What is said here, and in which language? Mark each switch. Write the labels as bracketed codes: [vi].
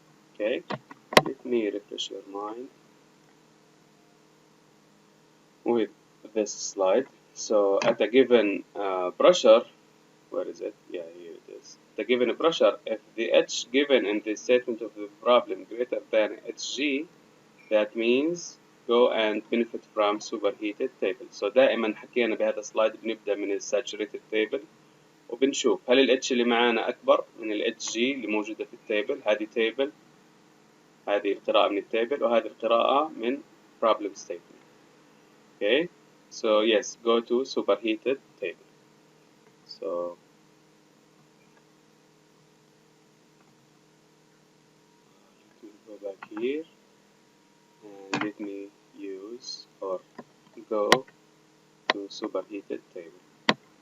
[en] Okay, let me refresh your mind with this slide. So at a given pressure, where is it? Yeah, here it is. The given pressure, if the H given in the statement of the problem greater than Hg, that means go and benefit from superheated table. [ar] So دائما حكينا بهذا السلايد بنبدأ من الساتوريتد تيبل وبنشوف هل ال H اللي معانا أكبر من ال Hg اللي موجودة في التيبل. هذه تيبل، هذه القراءة من التيبل، وهذه القراءة من [en] problem statement. Okay, so yes, go to superheated table. So let me go back here and let me use or go to superheated table.